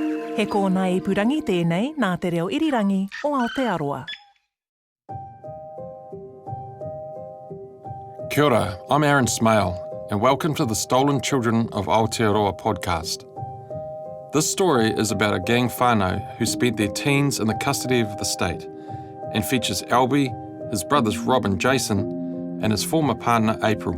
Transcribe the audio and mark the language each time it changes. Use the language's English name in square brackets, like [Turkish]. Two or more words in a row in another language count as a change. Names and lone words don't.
[Māori] He kōna ipurangi tēnei nā te reo irirangi o Aotearoa. Kia ora, [English] I'm Aaron Smale, and welcome to the Stolen Children of Aotearoa podcast. This story is about a gang whānau who spent their teens in the custody of the state and features Albie, his brothers Rob and Jason, and his former partner April.